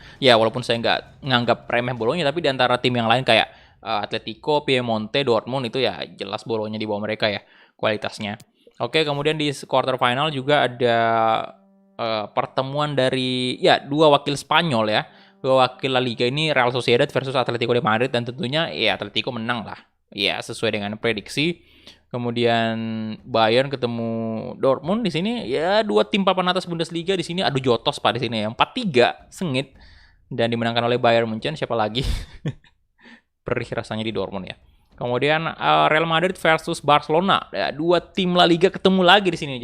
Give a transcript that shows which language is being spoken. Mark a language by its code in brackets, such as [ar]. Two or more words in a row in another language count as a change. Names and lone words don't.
[id] Ya walaupun saya nggak nganggap remeh Bolonya, tapi di antara tim yang lain kayak Atletico, Piemonte, Dortmund itu ya jelas Bolonya di bawah mereka ya kualitasnya. Oke, kemudian di [en] quarter final [id] juga ada pertemuan dari ya dua wakil Spanyol ya. Dua wakil La Liga ini Real Sociedad versus Atletico de Madrid dan tentunya ya Atletico menang lah. Ya sesuai dengan prediksi. Kemudian Bayern ketemu Dortmund di sini ya dua tim papan atas Bundesliga di sini adu jotos Pak di sini ya 4-3 sengit dan dimenangkan oleh Bayern Munchen, siapa lagi? Perih rasanya di Dortmund ya. Kemudian Real Madrid versus Barcelona ya, dua tim La Liga ketemu lagi di sini.